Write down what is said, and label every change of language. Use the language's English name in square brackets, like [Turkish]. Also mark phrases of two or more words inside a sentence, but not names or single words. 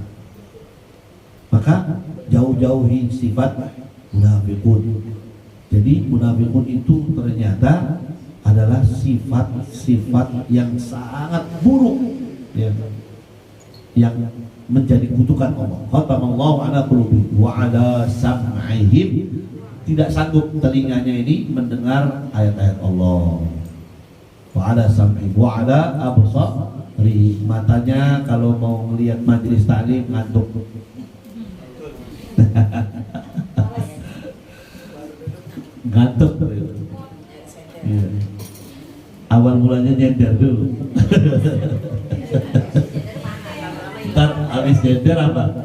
[Indonesian] Maka jauh-jauhi sifat munafikun. Jadi munafikun itu ternyata adalah sifat-sifat yang sangat buruk ya, yang menjadi kutukan Allah. [Arabic] Khatamallahu ala qulubihim wa ala sam'ihim, [Indonesian] tidak sanggup telinganya ini mendengar ayat-ayat Allah. [Arabic] Wa ala sam'ihim wa ala absarihim, [Indonesian] matanya kalau mau melihat majelis taklim ngantuk. Ngantuk ya. Awal mulanya nyender dulu. Ntar habis nyender apa?